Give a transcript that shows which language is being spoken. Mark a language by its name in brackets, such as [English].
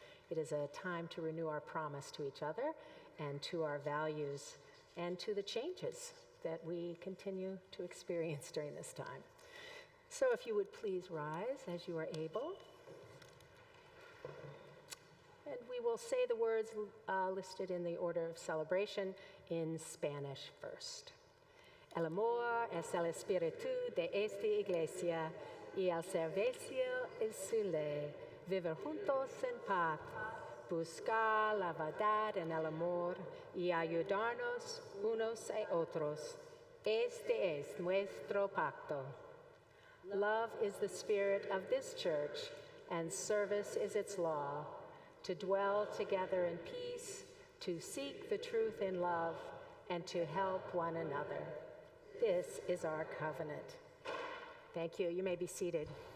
[English] It is a time to renew our promise to each other and to our values and to the changes that we continue to experience during this time. So if you would please rise as you are able. And we will say the words listed in the order of celebration in Spanish first. [Spanish] El amor es el espíritu de esta iglesia y el servicio es su ley. Vivir juntos en paz buscar la verdad en el amor y ayudarnos unos a otros. Este es nuestro pacto. [English] Love is the spirit of this church, and service is its law, to dwell together in peace, to seek the truth in love, and to help one another. This is our covenant. Thank you. You may be seated.